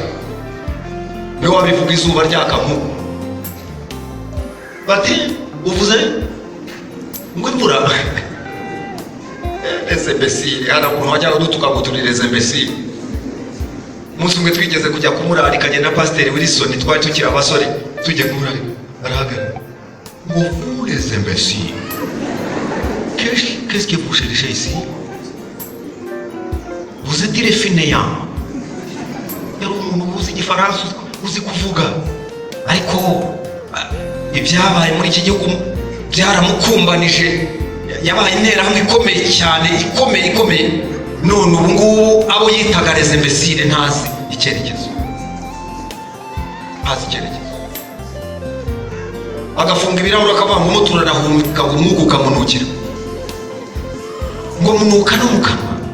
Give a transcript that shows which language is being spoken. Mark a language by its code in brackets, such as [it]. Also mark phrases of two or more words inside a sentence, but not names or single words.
[rw] Niwe wabivuga izuba ryakamu. Bati uvuze ngo imvura [fr] les imbéciles, [rw] hano umuntu wajya udutuka guturira [fr] les imbéciles. [rw] Umunsi umwe twigeze kujya kumurari kagenda Pasteur Wilson, twari tukiri abasore tujye kumurari arahagara ngo [fr] vous les imbéciles, qu'est-ce que vous cherchez ici? Vous êtes des fainéants. [rw] Yari umuntu uzi igifaransa uzi kuvuga, ariko ibyabaye muri iki gihugu byaramukumbanije, yabaye interahamwe ikomeye cyane, ikomeye. None ubu ngubu abo yitaga [fr] les imbéciles [rw] ntazi icyerekezo, agafunga ibirahuri akavuga ngo umutura nahumeka umwuka ukamunukira, ngo munuka no mu kanwa.